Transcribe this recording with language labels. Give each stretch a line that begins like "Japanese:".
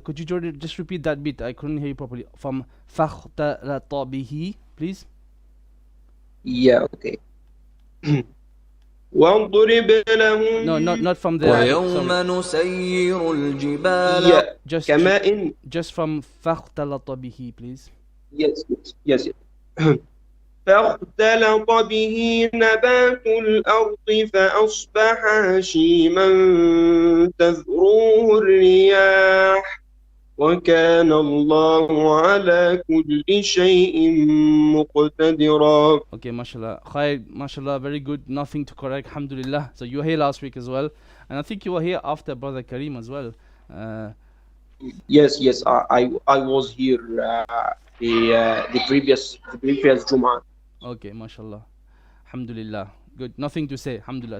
English: Could you just repeat that bit? I couldn't hear you properly. From
Arabic: فاختلط به,
English: please. Yeah, okay.
Arabic: واضرب لهم
English: No, not from there.
Arabic: ويوم
English: Sorry.
Arabic: نسير الجبال
English: Yeah. Just
Arabic: كماء
English: just from
Arabic: فاختلط به,
English: please. Yes.
Arabic: فاختلط به نبات الأرض فأصبح هشيما تذروه الرياح وكان الله على كل شيء مقتدرا.
English: Okay, mashallah. Khair, mashallah, very good. Nothing to correct, alhamdulillah. So you were here last week as well. And I think you were here after Brother Kareem as well. Yes, I was here the previous Jum'ah. Okay, mashallah. Alhamdulillah. Good. Nothing to say, alhamdulillah.